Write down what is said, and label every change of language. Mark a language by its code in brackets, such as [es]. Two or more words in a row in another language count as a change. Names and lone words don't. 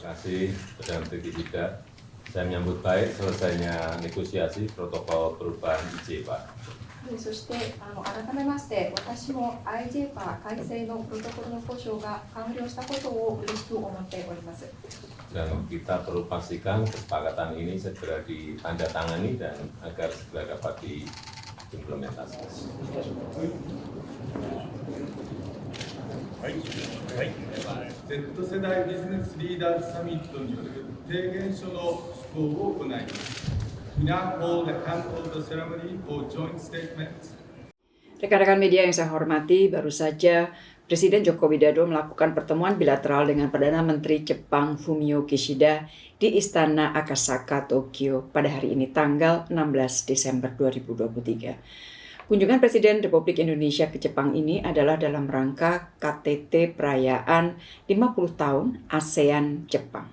[id] kasih Perdana Menteri Kishida. Saya menyambut baik selesainya negosiasi protokol perubahan IJPA. [ja] そして改めまして私も IJPA 改正のプロトコルの交渉が完了したことを嬉しく思っております。 [id] Dan kita perlu pastikan kesepakatan ini segera ditandatangani dan agar segera dapat diimplementasikan. [ja] はい、Z 世代ビジネスリーダーズサミットによる提言書の施行を行います。 [en] We now hold the hand of the ceremony for joint statements. [id] Rekan-rekan media yang saya hormati, baru saja Presiden Joko Widodo melakukan pertemuan bilateral dengan Perdana Menteri Jepang Fumio Kishida di Istana Akasaka, Tokyo pada hari ini tanggal 16 Desember 2023. Kunjungan Presiden Republik Indonesia ke Jepang ini adalah dalam rangka KTT perayaan 50 tahun ASEAN Jepang.